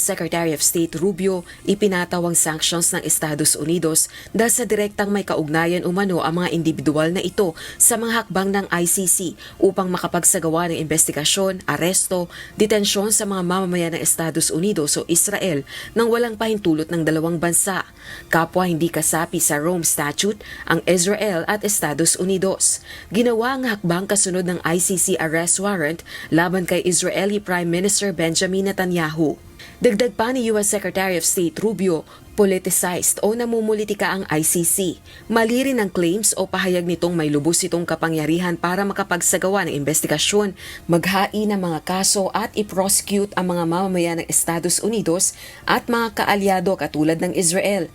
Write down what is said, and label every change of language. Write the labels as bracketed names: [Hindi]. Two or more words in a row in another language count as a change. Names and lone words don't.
[English] Secretary of State Rubio, [Filipino] ipinataw ang sanctions ng Estados Unidos dahil sa direktang may kaugnayan umano ang mga individual na ito sa mga hakbang ng ICC upang makapagsagawa ng investigasyon, aresto, detensyon sa mga mamamayan ng Estados Unidos o Israel nang walang pahintulot ng dalawang bansa. Kapwa hindi kasapi sa Rome Statute ang Israel at Estados Unidos. Ginawa ang hakbang kasunod ng ICC arrest warrant laban kay Israeli Prime Minister Benjamin Netanyahu. Dagdag pa ni U.S. Secretary of State Rubio, politicized o namumulitika ang ICC. Mali rin ang claims o pahayag nitong may lubos itong kapangyarihan para makapagsagawa ng investigasyon, maghain ng mga kaso at i-prosecute ang mga mamamayan ng Estados Unidos at mga kaalyado katulad ng Israel.